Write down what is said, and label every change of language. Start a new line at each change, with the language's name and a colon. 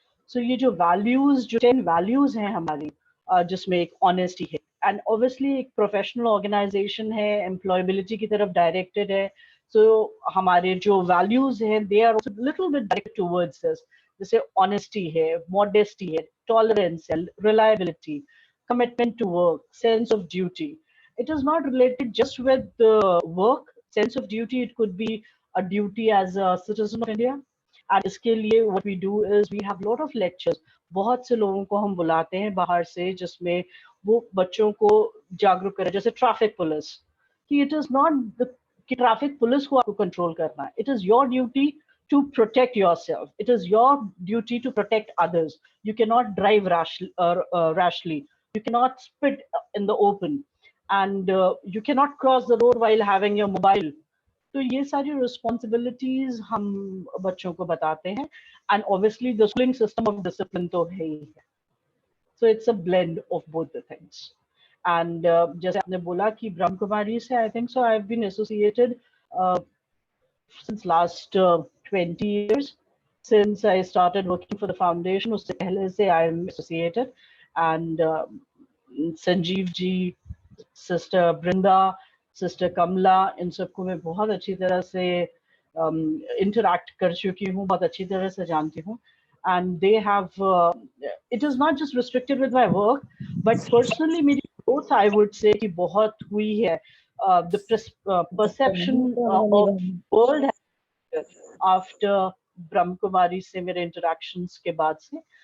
Hindi: सो ये जो वैल्यूज, जो 10 वैल्यूज हैं हमारी, जिसमें एक ऑनेस्टी है, एंड ऑब्वियसली एक प्रोफेशनल ऑर्गेनाइजेशन है, एम्प्लॉयबिलिटी की तरफ डायरेक्टेड है. सो हमारे जो वैल्यूज हैं
English: They are also little bit directed towards this. जैसे honesty है, modesty है, tolerance है, reliability, commitment to work, sense of duty. It is not related just with the work. Sense of duty, it could be a duty as a citizen of India. And
Hindi: इसके लिए
English: what we do is we have lot of lectures.
Hindi: बहुत से लोगों को हम बुलाते हैं बाहर से जिसमें वो बच्चों को जागरूक करें. जैसे ट्रैफिक पुलिस, कि
English: it is not the
Hindi: कि ट्रैफिक पुलिस को आपको कंट्रोल करना है.
English: It is your duty to protect yourself. It is your duty to protect others. You cannot drive rashly. You cannot spit in the open, and you cannot cross the road while having your mobile
Hindi: तो ये सारी responsibilities हम बच्चों को बताते हैं,
English: and obviously the schooling system of discipline
Hindi: तो है ही है.
English: So it's a blend of both the things. And
Hindi: जैसे आपने बोला कि ब्रह्म कुमारी से,
English: I think so I have been associated since last 20 years, since I started working for the foundation.
Hindi: उससे पहले से
English: I am associated,
Hindi: and Sanjeev ji, sister Brinda, sister कमला, इन सबको मैं बहुत अच्छी तरह से इंटरैक्ट कर चुकी हूँ, बहुत अच्छी तरह से जानती हूँ.
English: And they have, it is not just restricted with my work, but personally मेरी growth I would say
Hindi: कि बहुत हुई है.
English: The perception of world after
Hindi: Brahma Kumari से मेरे इंटरेक्शंस के बाद से.